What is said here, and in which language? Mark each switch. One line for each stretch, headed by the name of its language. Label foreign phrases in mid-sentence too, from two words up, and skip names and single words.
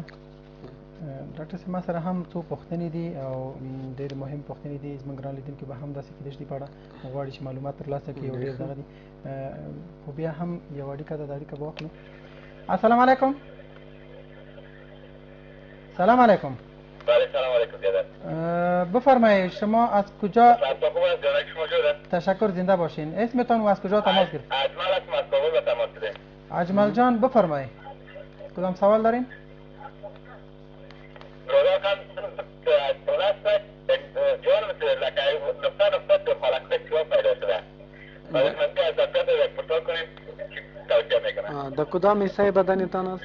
Pashto: ډاکټر صاحب ما سره هم څو پوښتنې دي او ډېرې مهم پوښتنې دي. زموږ ګران لیدونکي به هم داسې کېدای شي په اړه غواړي چې معلومات ترلاسه کړي او ډېر دغه دي. خب بیا هم یو اړیکه ده، د اړیکه به واخلو.
Arabic: السلام علیکم. سلام علیکم. سلام علیکم.
Persian: بفرمایید شما از کجا؟ تشکر، زنده باشین. اسمتان و از کجا تماس گرفتید؟ اجمل هستم از کابل به تماس گرفتید. اجمل جان بفرمایید. کدام سوال دارین؟ د کدام حصه بدنتان است؟